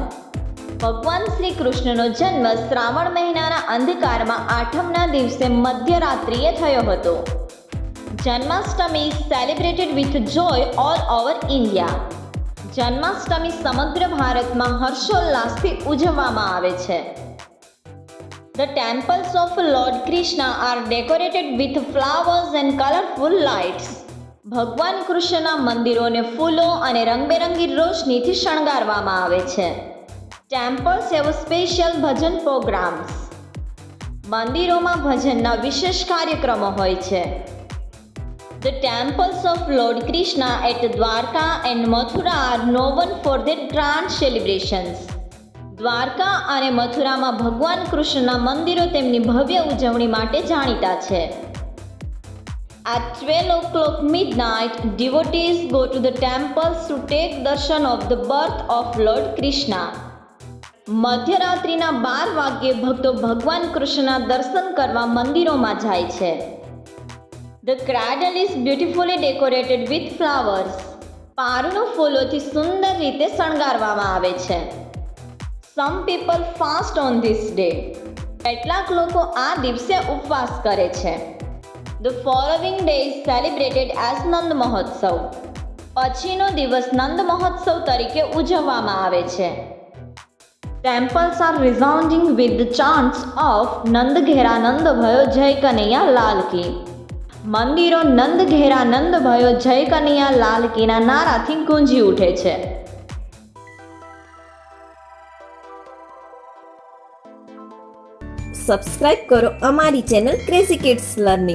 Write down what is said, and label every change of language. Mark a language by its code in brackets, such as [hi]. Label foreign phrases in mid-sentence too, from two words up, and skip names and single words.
[gu] ભગવાન શ્રી કૃષ્ણનો જન્મ શ્રાવણ મહિનાના અંધકારમાં આઠમના દિવસે મધ્યરાત્રિએ થયો હતો. [en] Janmashtami is celebrated with joy all over India. [gu] જન્માષ્ટમી સમગ્ર ભારતમાં હર્ષોલ્લાસથી ઉજવવામાં આવે છે. [en] The temples of Lord Krishna are decorated with flowers and colorful lights. [gu] ભગવાન કૃષ્ણના મંદિરોને ફૂલો અને રંગબેરંગી રોશનીથી શણગારવામાં આવે છે. [en] Temples have special ભજન programs. [gu] મંદિરોમાં ભજનના વિશેષ કાર્યક્રમો હોય છે. [en] The temples of Lord Krishna at Dwarka and Mathura are known for their grand celebrations. [gu] દ્વારકા અને મથુરામાં ભગવાન કૃષ્ણના મંદિરો તેમની ભવ્ય ઉજવણી માટે જાણીતા છે. [en] At 12 o'clock midnight, devotees go to the temples to take darshan of the birth of Lord Krishna. [gu] મધ્યરાત્રિના 12 વાગ્યે ભક્તો ભગવાન કૃષ્ણના દર્શન કરવા મંદિરોમાં જાય છે. [en] The cradle is beautifully decorated with flowers. [gu] પારણું ફૂલોથી સુંદર રીતે શણગારવામાં આવે છે. [en] Some people fast on this day. [gu] કેટલાક લોકો આ દિવસે ઉપવાસ કરે છે. [en] The following day is celebrated as [gu] નંદ મહોત્સવ. પછીનો દિવસ નંદ મહોત્સવ તરીકે ઉજવવામાં આવે છે. [en] Temples are resounding with the chants of [hi] नंद घेरा नंद भयो जय कनैया लाल की. [gu] મંદિરો [hi] नंद घेरा नंद भयो जय कनैया लाल [gu] કીના નારાથી ગુંજી ઉઠે છે. સબસ્ક્રાઇબ કરો અમારી ચેનલ ક્રેઝી કિડ્સ લર્નિંગ.